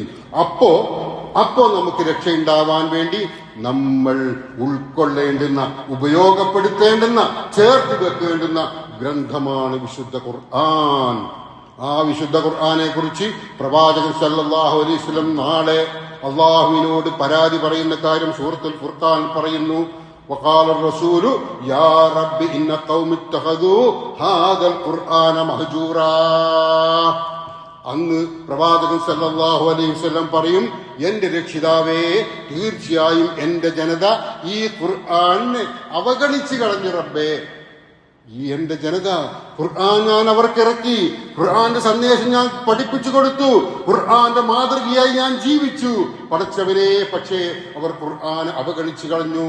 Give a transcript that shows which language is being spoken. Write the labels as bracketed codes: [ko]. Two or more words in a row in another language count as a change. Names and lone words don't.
[ml] അപ്പോ നമുക്ക് രക്ഷയുണ്ടാവാൻ വേണ്ടി നമ്മൾ ഉൾക്കൊള്ളേണ്ടുന്ന, ഉപയോഗപ്പെടുത്തേണ്ടുന്ന, ചേർത്ത് വെക്കേണ്ടുന്ന ഗ്രന്ഥമാണ് വിശുദ്ധ ഖുർആൻ. ആ വിശുദ്ധ ഖുർആനെ കുറിച്ച് പ്രവാചകൻ [ar] صلى الله عليه وسلم [ml] നാളെ അള്ളാഹുവിനോട് പരാതി പറയുന്ന കാര്യം സൂറത്തുൽ ഫുർഖാൻ പറയുന്നു. [ar] وقال الرسول يا رب إن قوم اتخذوا هذا القرآن مهجورا. [ml] അന്ന് പ്രവാചകൻ [ar] صلى الله عليه وسلم [ml] പറയും, എന്റെ രക്ഷിതാവേ, തീർച്ചയായും എന്റെ ജനത ഈ ഖുർആനെ അവഗണിച്ചു കളഞ്ഞു റബ്ബേ. ഈ എന്റെ ജനത, ഖുർആൻ ഞാൻ അവർക്കിറക്കി, ഖുർആന്റെ സന്ദേശം ഞാൻ പഠിപ്പിച്ചു കൊടുത്തു, ഖുർആന്റെ മാതൃകയായി ഞാൻ ജീവിച്ചു, പടച്ചവരെ, പക്ഷേ അവർ ഖുർആൻ അവഗണിച്ചു കളഞ്ഞു.